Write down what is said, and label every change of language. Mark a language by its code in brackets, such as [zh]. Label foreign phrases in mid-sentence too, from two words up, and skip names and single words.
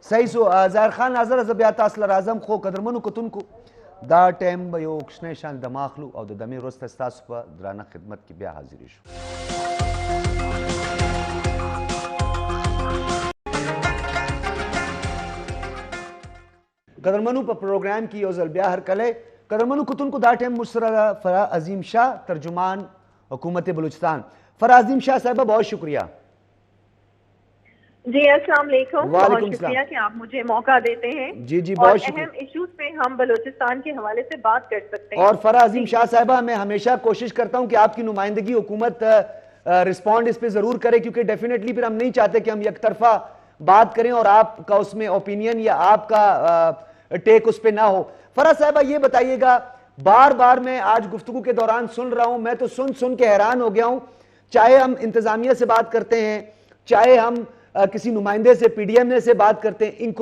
[ps] صحیح سو ظاهر خان ناظر زه بیا تاسو له راځم خو قدرمنو کتونکو دا ټایم به یو کوچنی شان دم اخلو او د دمې وروسته ستاسو په درانه خدمت کې بیا حاضرې شو قدرمنو په پروګرام کې یو ځل بیا هرکلی قدرمنو کتونکو دا ټایم مجھ سره فرا عظیم شاہ ترجمان حکومت بلوچستان فرا عظیم شاہ صاحبہ [ur] بہت شکریہ جی السلام علیکم بہت شکریہ کہ آپ مجھے موقع دیتے ہیں جی جی بہت شکریہ اہم ایشوز پہ ہم بلوچستان کے حوالے سے بات کر سکتے ہیں اور فرا عظیم شاہ صاحبہ میں ہمیشہ کوشش کرتا ہوں کہ آپ کی نمائندگی حکومت رسپونڈ اس پہ ضرور کرے کیونکہ ڈیفینیٹلی پھر ہم نہیں چاہتے کہ ہم یک طرفہ بات کریں اور آپ کا اس میں اوپینین یا آپ کا ٹیک اس پہ نہ ہو فرا صاحبہ یہ بتائیے گا بار بار میں آج گفتگو کے دوران سن رہا ہوں میں تو سن کے حیران ہو گیا ہوں چاہے ہم انتظامیہ سے بات کرتے ہیں چاہے ہم کسی نمائندے سے پی ڈی ایم اے سے بات کرتے ہیں